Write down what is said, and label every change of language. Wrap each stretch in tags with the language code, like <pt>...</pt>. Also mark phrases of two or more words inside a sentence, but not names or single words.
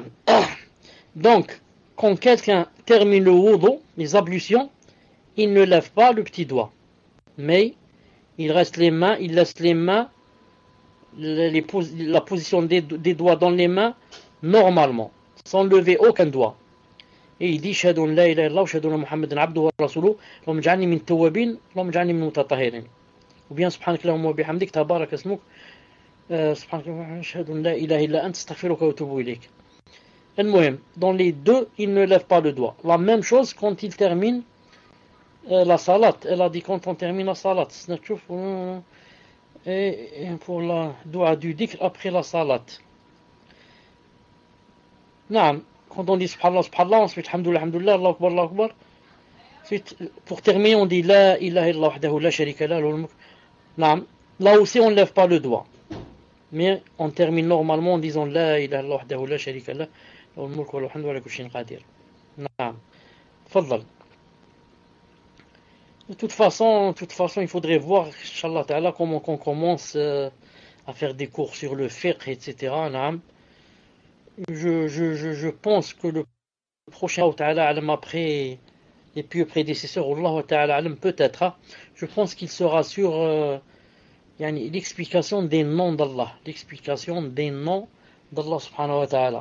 <fr>Donc, quand quelqu'un termine le wudu, les ablutions, il ne lève pas le petit doigt. Mais il laisse les mains, la position des doigts dans les mains, normalement, sans lever aucun doigt. Et il dit</fr> <ar>أشهد أن لا إله إلا الله وأشهد أن محمدا عبده ورسوله اللهم اجعلني من التوابين اللهم اجعلني من المتطهرين.</ar> <fr>Ou bien</fr> <ar>سبحانك اللهم وبحمدك تبارك اسمك سبحانك اللهم أشهد أن لا إله إلا أنت أستغفرك وأتوب إليك.</ar> <fr>Dans les deux, il ne lève pas le doigt. La même chose quand il termine la salat. Elle a dit quand on termine la salat. Et pour la doua du dhikr après la salat. Non. Quand on dit</fr> <ar>سبحان الله، سبحان الله, ensuite الحمد لله، الحمد لله، الله أكبر، الله أكبر.</ar> <fr>Ensuite, pour terminer, on dit</fr> <ar>لا إله إلا الله وحده لا شريك له له الملك.</ar> <fr>Non. Là aussi, on ne lève pas le doigt. Mais on termine normalement en disant</fr> <ar>لا إله إلا الله وحده لا شريك له له الملك وله الحمد وعلى كل شيء قدير.</ar> <fr>Non. Tfaddal. De toute façon, il faudrait voir,</fr> <ar>إن شاء الله تعالى,</ar> <fr>comment on commence à faire des cours sur le fiqh, etc. Je pense que le prochain</fr> <ar>تعالى أعلم</ar> <fr>après les plus prédécesseurs,</fr> <ar>الله تعالى أعلم</ar> <fr>peut-être, je pense qu'il sera sur l'explication des noms d'Allah, l'explication des noms d'Allah</fr> <ar>سبحانه وتعالى.</ar>